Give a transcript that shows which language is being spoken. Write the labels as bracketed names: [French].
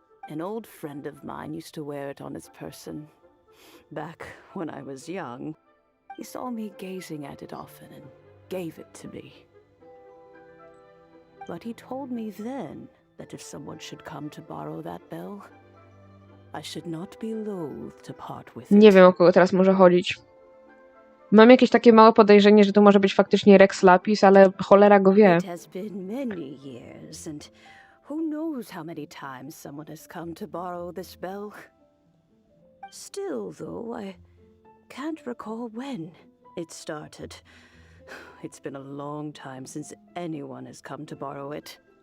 [English] An old friend of mine used to wear it on his person. Back when I was young, he saw me gazing at it often and gave it to me. But he told me then that if someone should come to borrow that bell, I should not be loath to part with it. [Polish] Nie wiem, o kogo teraz może chodzić. Mam jakieś takie małe podejrzenie, że to może być faktycznie Rex Lapis, ale cholera go wie. [English] It has been many years, and who knows how many times someone has come to borrow this bell. Still, though, I can't recall when it started. It's been a long time since anyone has come to borrow it.